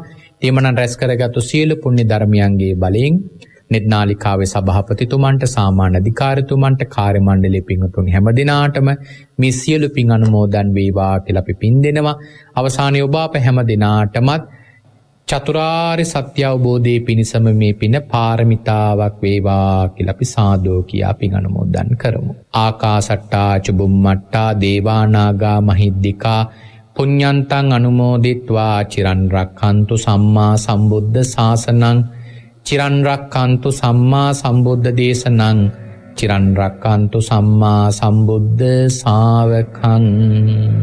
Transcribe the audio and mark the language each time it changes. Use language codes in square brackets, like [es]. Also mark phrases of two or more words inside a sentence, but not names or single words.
[si] එමනම් රැස් කරගත්තු සියලු පුණ්‍ය ධර්මයන්ගේ බලයෙන් නිර්නාලිකාවේ සභාපතිතුමන්ට සාමාන්‍ය අධිකාරිතුමන්ට කාර්ය මණ්ඩලයේ පින්වතුන් හැම දිනාටම මේ සියලු පින් අනුමෝදන් වේවා කියලා අපි පින් දෙනවා. අවසානයේ ඔබ අප හැම දිනාටමත් චතුරාර්ය සත්‍ය අවබෝධයේ පිණසම මේ පින පාරමිතාවක් වේවා කියලා අපි සාදු කියා පින් අනුමෝදන් කරමු. [pi] ආකාසට්ටා චුම්මට්ටා දේවා නාග මහිද්దికා පුඤ්ඤන්තං අනුමෝදිත්වා චිරන් රක්ඛන්තු සම්මා සම්බුද්ධ ශාසනං චිරන් රක්ඛන්තු සම්මා සම්බුද්ධ දේශනං චිරන් රක්ඛන්තු සම්මා සම්බුද්ධ ශාවකං